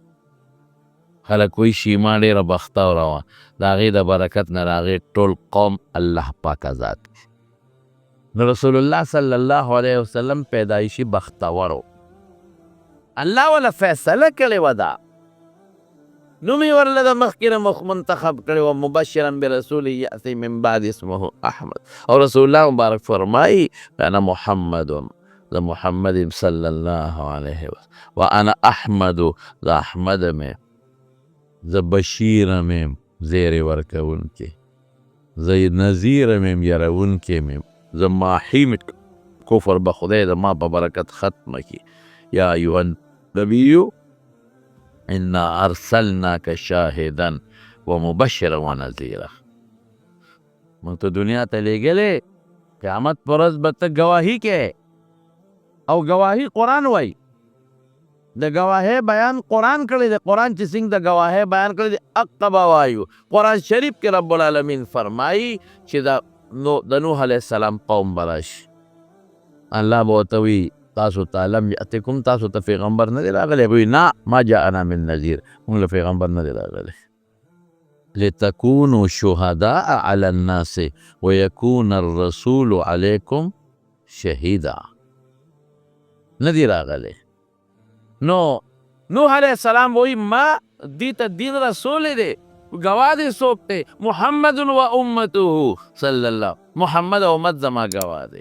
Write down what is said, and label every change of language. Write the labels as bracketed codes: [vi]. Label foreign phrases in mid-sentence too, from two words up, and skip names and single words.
[ps] خلک وایي شیما ډېره بختوره وه د هغې د برکت نه د هغې ټول قوم الله پاک آزاد کړي. نو رسول الله [ar] صلی الله علیه وسلم [ps] پیدایشي بختور و، الله وله فیصله کړې وه دا نوم یې ورله د مخکې نه منتخب کړی و [ar] مبشرا برسول یأتی من بعد اسمه احمد [ps] او رسول الله مبارک فرمایي [ar] انا محمد [ps] د محمد [ar] صلی الله علیه وسلم و انا احمد [ps] د احمد مې زه بشیره مې زیری ورکوونکی زه نذیره مې یرونکی مې زه ماحی مې کفر به خدای د ما په برکت ختمه کړي. [ar] یا ایها النبی انا ارسلناک شاهدا و مبشرا و نذیرا [ps] موږ ته دنیا ته لیږلې قیامت پر ورځ به ته ګواهي کې او ګواهي قرآن وایي د ګواهۍ بیان قرآن کړی دی. قرآن چې څنګه د ګواهۍ بیان کړی دی حق به وایو. قرآن شریف کې [ar] رب العالمین [ps] فرمایي چې د نوح [ar] علیه السلام [ps] قوم به راشي الله به ورته وایي تاسو ته [ar] لم یأتکم [ps] تاسو ته پیغمبر نه دی راغلی؟ به وایي نه [ar] ما جاءنا من نذیر [ps] موږ له پیغمبر نه دی راغلی. [ar] لتکونوا شهداء علی الناس ویکون الرسول علیکم شهیدا [ps] نه دی راغلی. نو نوح [ar] علیه السلام [ps] وایي ما دې ته دین رسول دی گواه دې څوک دی؟ محمد و امته [ar] صلی الله [ps] محمد او امت زما گواه دی.